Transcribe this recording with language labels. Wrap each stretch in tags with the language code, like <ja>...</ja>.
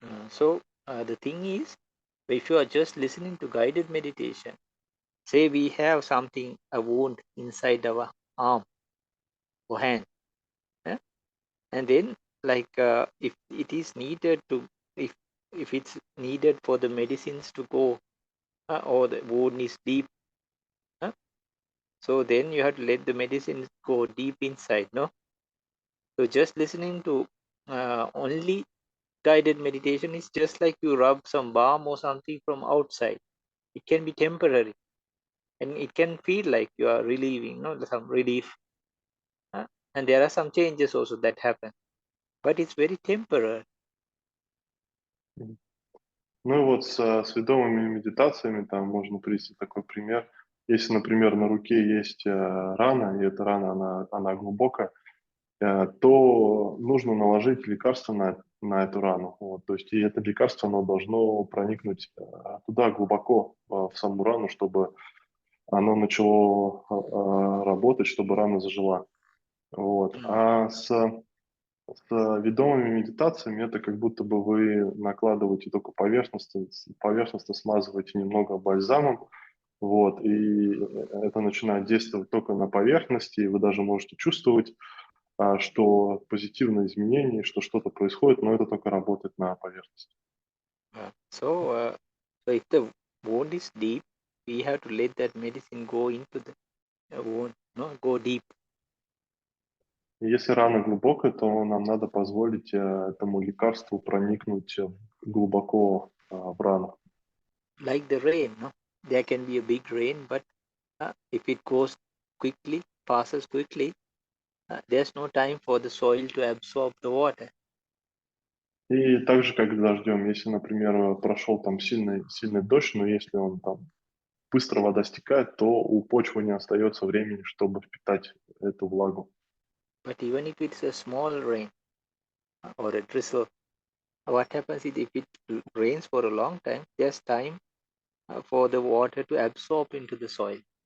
<en>So the thing is, if you are just listening to guided meditation, say we have something, a wound inside our arm or hand, eh? And then like if it is needed to, if it's needed for the medicines to go, or the wound is deep, so then you have to let the medicines go deep inside, no? So just listening to only guided meditation is just like you rub some balm or something from outside. It can be temporary, and it can feel like you are relieving, no, some relief, and there are some changes also that happen, but it's very temporary.</en> <ru>Ну и вот с ведомыми медитациями там можно привести такой пример. Если, например, на руке есть рана, и эта рана, она глубокая, то нужно наложить лекарство на эту рану. Вот, то есть и это лекарство, оно должно проникнуть туда глубоко, в саму рану, чтобы оно начало работать, чтобы рана зажила. Вот. А с ведомыми медитациями это как будто бы вы накладываете только поверхностно смазываете немного бальзамом, вот, и это начинает действовать только на поверхности, и вы даже можете чувствовать, что позитивные изменения, что что-то происходит, но это только работает на поверхности.</ru> <en>So if the wound is deep, we have to let that medicine go into the wound, no, go deep.</en> <ru>И если рана глубокая, то нам надо позволить этому лекарству проникнуть глубоко в рану.</ru> <en>Like the rain, no, there can be a big rain, but if it goes quickly, passes quickly, there's no time for the soil to absorb the water.</en> <ru>И так же, как с дождем, если, например, прошел там сильный дождь, но если он там быстро вода стекает, то у почвы не остается времени, чтобы впитать эту влагу.</ru> <en>But even if it's a small rain or a drizzle, what happens is if it rains for a long time, there's time for the water to absorb into the soil.</en>